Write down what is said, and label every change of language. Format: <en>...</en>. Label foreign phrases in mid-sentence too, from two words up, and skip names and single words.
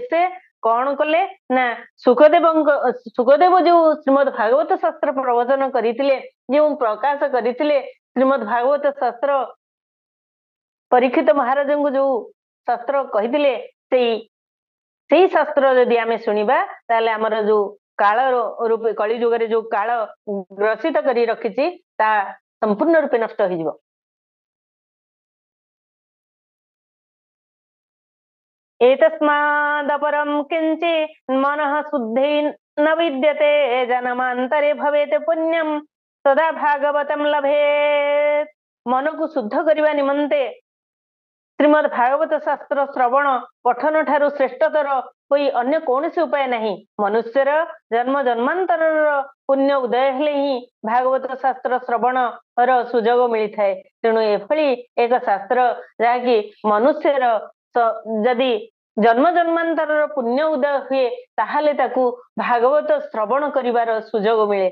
<or>ସେ କଣ କଲେ ନା ସୁକଦେବ ଯୋଉ ଶ୍ରୀମଦ୍ ଭାଗବତ ଶାସ୍ତ୍ର ପ୍ରବଚନ କରିଥିଲେ, ଯେଉଁ ପ୍ରକାଶ କରିଥିଲେ ଶ୍ରୀମଦ୍ ଭାଗବତ ଶାସ୍ତ୍ର, ପରୀକ୍ଷିତ ମହାରାଜଙ୍କୁ ଯୋଉ ଶାସ୍ତ୍ର କହିଥିଲେ, ସେଇ ଶାସ୍ତ୍ର ଯଦି ଆମେ ଶୁଣିବା, ତାହେଲେ ଆମର ଯୋଉ କାଳ ରୂପେ କଳି ଯୁଗରେ ଯୋଉ କାଳ ଗ୍ରସିତ କରି ରଖିଛି, ତାହା ସମ୍ପୂର୍ଣ୍ଣ ରୂପେ ନଷ୍ଟ ହେଇଯିବ।</or> <sa>एतस्मादपरं किञ्चित् मनः शुद्धि न विद्यते जन्मान्तरे भवेत् पुण्यं सदा भागवतं लभेत्।</sa> <or>मनକୁ शुद्ଧ କରିବା ନିମନ୍ତେ ଶ୍ରୀମଦ୍ ଭାଗବତ ଶାସ୍ତ୍ର ଶ୍ରବଣ ପଠନ ଠାରୁ ଶ୍ରେଷ୍ଠତର ହୋଇ ଅନ୍ୟ କୌଣସି ଉପାୟ ନାହିଁ। ମନୁଷ୍ୟର ଜନ୍ମ ଜନ୍ମାନ୍ତରର ପୁଣ୍ୟ ଉଦୟ ହେଲେ ହିଁ ଭାଗବତ ଶାସ୍ତ୍ର ଶ୍ରବଣର ସୁଯୋଗ ମିଳିଥାଏ। ତେଣୁ ଏଭଳି ଏକ ଶାସ୍ତ୍ର ଯାହାକି ମନୁଷ୍ୟର ଯଦି ଜନ୍ମ ଜନ୍ମାନ୍ତରର ପୁଣ୍ୟ ଉଦୟ ହୁଏ, ତାହେଲେ ତାକୁ ଭାଗବତ ଶ୍ରବଣ କରିବାର ସୁଯୋଗ ମିଳେ।</or>